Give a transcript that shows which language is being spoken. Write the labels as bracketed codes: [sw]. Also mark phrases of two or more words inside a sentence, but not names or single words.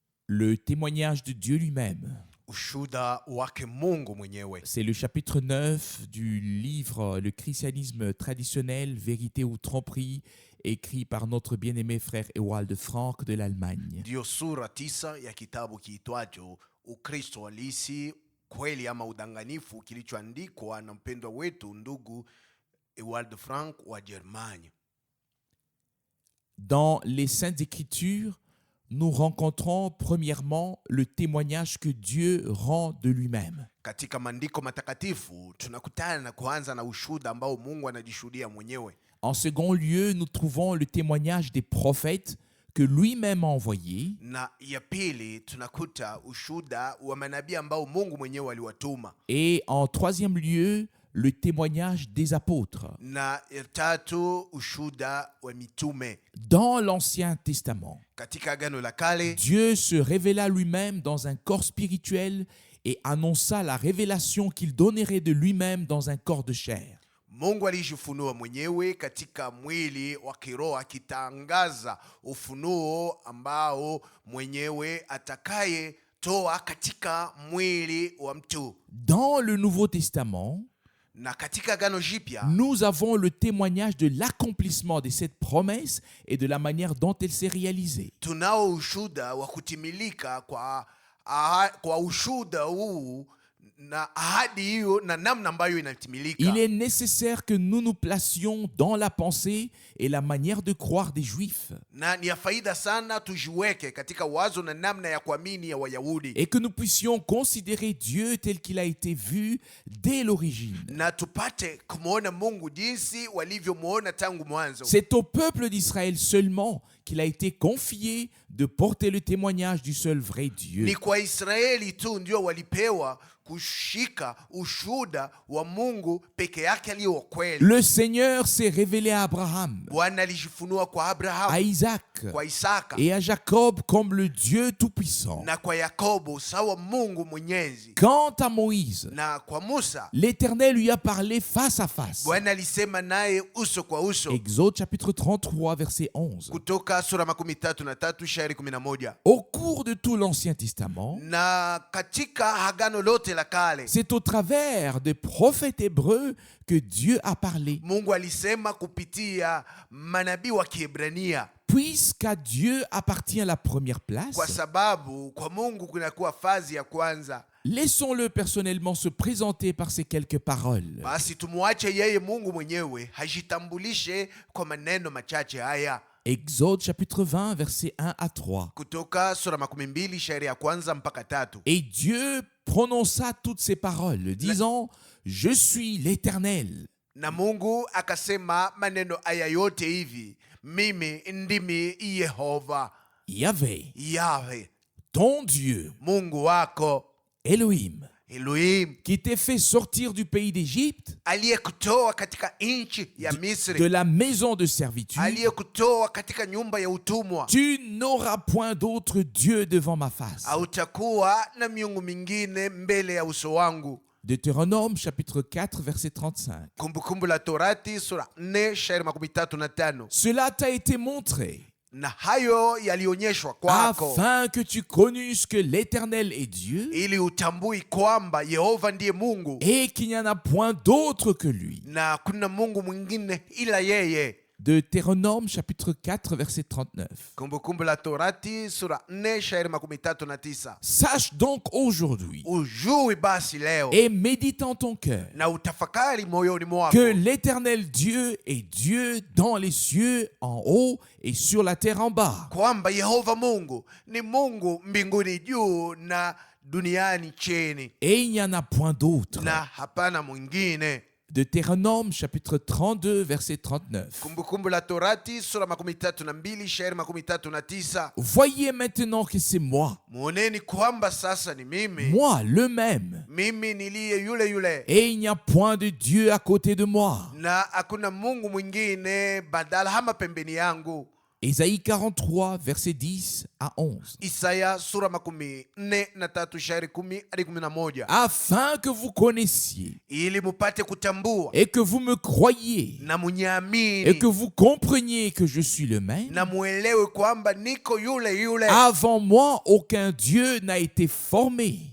[fr] le témoignage de Dieu lui-même. [sw] ushuhuda wake Mungu mwenyewe. [fr] C'est le chapitre 9 du livre Le christianisme traditionnel, vérité ou tromperie, écrit par notre bien-aimé frère Ewald Frank de l'Allemagne. [sw] Ndiyo sura 9 ya kitabu kiitwacho Ukristo halisi, kweli ama udanganifu, kilichoandikwa na mpendwa wetu ndugu Ewald Frank wa Germania. [fr] Dans les Saintes Écritures, nous rencontrons premièrement le témoignage que Dieu rend de lui-même. [sw] Katika maandiko matakatifu tunakutana na kuanza na ushuhuda ambao Mungu anajishuhudia mwenyewe. [fr] En second lieu, nous trouvons le témoignage des prophètes que lui-même a envoyés. [sw] Na ya pili tunakuta ushuhuda wa manabii ambao Mungu mwenyewe aliwatuma. [fr] Et en troisième lieu, le témoignage des apôtres. [sw] Na ya tatu ushuhuda wa mitume. [fr] Dans l'Ancien Testament, [sw] Katika Agano la Kale, [fr] Dieu se révéla lui-même dans un corps spirituel et annonça la révélation qu'il donnerait de lui-même dans un corps de chair. [sw] Mungu alijifunua mwenyewe katika mwili wa kiroho, akitangaza ufunuo ambao mwenyewe atakaye toa katika mwili wa mtu. [fr] Dans le Nouveau Testament, [sw] Na katika Agano Jipya, [fr] nous avons le témoignage de l'accomplissement de cette promesse et de la manière dont elle s'est réalisée. [sw] tunao ushuhuda wa kutimilika kwa ushuhuda huu na ahadi hiyo na namna ambayo inatimilika. [fr] Il est nécessaire que nous nous placions dans la pensée et la manière de croire des Juifs [sw] Na ni ya faida sana tujiweke katika wazo na namna ya kuamini ya Wayahudi, [fr] et que nous puissions considérer Dieu tel qu'il a été vu dès l'origine. [sw] na tupate kumwona Mungu jinsi walivyomwona tangu mwanzo. [fr] C'est au peuple d'Israël seulement qu'il a été confié de porter le témoignage du seul vrai Dieu. [sw] Ni kwa Israeli tu ndio walipewa kushika ushuhuda wa Mungu peke yake aliye wa kweli. [fr] Le Seigneur s'est révélé à Abraham, [sw] Bwana alijifunua kwa Abrahamu, [fr] à Isaac [sw] kwa Isaka [fr] et à Jacob comme le Dieu Tout-Puissant. [sw] na kwa Yakobo sawa Mungu Mwenyezi. [fr] Quant à Moïse, [sw] Na kwa Musa, [fr] l'Éternel lui a parlé face à face. [sw] Bwana alisema naye uso kwa uso. [fr] Exode chapitre 33, verset 11. [sw] Kutoka sura 33 shairi 11. [fr] Au cours de tout l'Ancien Testament, [sw] Na katika Agano lote la Kale, [fr] c'est au travers des prophètes hébreux que Dieu a parlé. [sw] Mungu alisema kupitia manabii wa Kiebrania, [fr] Puisqu'à Dieu appartient la première [sw] kwa [fr] place, [sw] sababu kwa Mungu kunakuwa fazi ya kwanza. [fr] laissons-le personnellement se présenter par ces quelques paroles. [sw] Basi tumuache yeye Mungu mwenyewe hajitambulishe kwa maneno machache haya. [fr] Exode chapitre 20, versets 1 à 3. [sw] Kutoka sura 12 shairi ya kwanza mpaka 3. [fr] Et Dieu prononça toutes ces paroles, disant, je suis l'Éternel. [sw] Na Mungu akasema maneno haya yote hivi: mimi ndimi Yehova, [fr] Yahvé, [sw] Yahwe, [fr] ton Dieu, [sw] Mungu wako, [fr] Elohim, [sw] Elohim, [fr] qui t'ai fait sortir du pays d'Égypte, [sw] aliyekutoa katika nchi ya [fr] de [sw] Misri, [fr] la maison de servitude. [sw] aliyekutoa katika nyumba ya utumwa. [fr] Tu n'auras point d'autre Dieu devant ma face. [sw] Hautakuwa na miungu mingine mbele ya uso wangu. [fr] Deutéronome chapitre 4, verset 35. [sw] Kumbukumbu la Torati sura 4 shairi 35. [fr] Cela t'a été montré [sw] Na hayo yalionyeshwa kwako [fr] afin que tu connusses que l'Éternel est Dieu [sw] ili utambui kwamba Yehova ndiye Mungu [fr] et qu'il n'y en a point d'autre que lui. [sw] na kuna Mungu mwingine ila yeye. [fr] Deutéronome chapitre 4, verset 39. [sw] Kumbukumbu la Torati sura 4 shairi 39. [fr] Sache donc aujourd'hui [sw] Ujui basi leo [fr] et médite en ton cœur [sw] na utafakari moyoni mwako [fr] que l'Éternel Dieu est Dieu dans les cieux en haut et sur la terre en bas. [sw] kwamba Yehova Mungu ni Mungu mbinguni juu na duniani chini, [fr] Et il n'y en a point d'autre. [sw] na hapana mwingine. [fr] Deutéronome chapitre 32, verset 39. [sw] Kumbukumbu la Torati sura 32 shairi 39. [fr] Voyez maintenant que c'est moi, [sw] Muoneni kwamba sasa ni mimi, [fr] moi le même, [sw] mimi niliye yule [fr] et il n'y a point de Dieu à côté de moi. [sw] na hakuna Mungu mwingine badala hama pembeni yangu. [fr] Ésaïe 43, versets 10 à 11. [sw] Isaya sura 43 shairi 10 hadi 11, [fr] Afin que vous connaissiez [sw] ili mupate kutambua [fr] et que vous me croyiez [sw] na [fr] et [sw] munyamini [fr] que vous compreniez que je suis le même. [sw] na muelewe kwamba niko yule [fr] Avant moi, aucun Dieu n'a été formé.